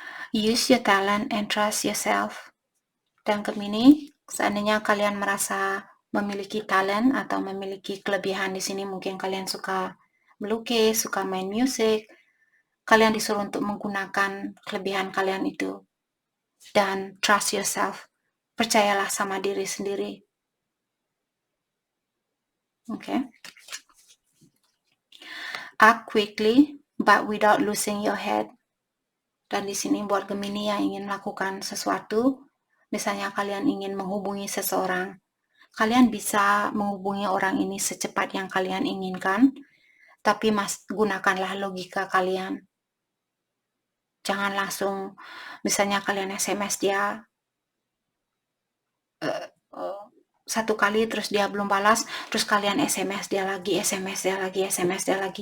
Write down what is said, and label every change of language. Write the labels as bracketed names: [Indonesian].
[English] Use your talent and trust yourself. [Indonesian] Dan Gemini, seandainya kalian merasa memiliki talent atau memiliki kelebihan di sini, mungkin kalian suka melukis, suka main musik, kalian disuruh untuk menggunakan kelebihan kalian itu. Dan [English] trust yourself. [Indonesian] Percayalah sama diri sendiri. [English] Okay. Act quickly but without losing your head. [Indonesian] Dan di sini buat Gemini yang ingin melakukan sesuatu, misalnya kalian ingin menghubungi seseorang, kalian bisa menghubungi orang ini secepat yang kalian inginkan, tapi gunakanlah logika kalian. Jangan langsung, misalnya kalian SMS dia satu kali, terus dia belum balas, terus kalian SMS dia lagi, SMS dia lagi, SMS dia lagi.